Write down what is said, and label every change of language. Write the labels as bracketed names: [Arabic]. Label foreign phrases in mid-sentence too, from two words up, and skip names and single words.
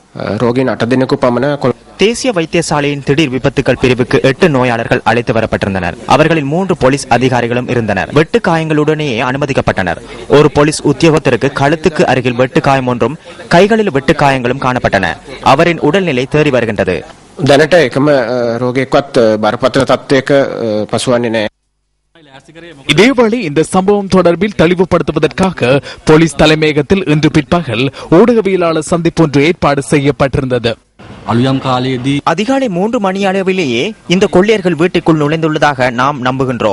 [Tamil] தேசிய வைத்தியசாலையின் திடீர் விபத்துக்கள் பிரிவுக்கு 8 நோயாளர்கள் அழைத்து வரப்பட்டிருந்தனர். அவர்களில் 3 போலீஸ் அதிகாரிகளும் இருந்தனர். வெட்டு காயங்களுடனேயே அனுமதிக்கப்பட்டனர். ஒரு போலீஸ் உத்தியோகத்தருக்கு கழுத்துக்கு அருகில் வெட்டு காயம் ஒன்றும் கைகளில் வெட்டு காயங்களும் காணப்பட்டன. அவரின் உடல்நிலை தேறி வருகின்றது. [Sinhala] දැනට එකම රෝගියෙක්වත් බරපතල තත්ත්වයක පසුවන්නේ නැහැ. [Tamil] இதேவேளை இந்த சம்பவம் தொடர்பில் தெளிவுபடுத்துவதற்காக போலீஸ் தலைமையகத்தில் இன்று பிற்பகல் ஊடகவியலாளர் சந்திப்பு ஒன்று ஏற்பாடு செய்யப்பட்டிருந்தது. அதிகாலை 3 மணி அளவிலேயே இந்த கொள்ளையர்கள் வீட்டுக்குள் நுழைந்துள்ளதாக நாம் நம்புகின்றோம்.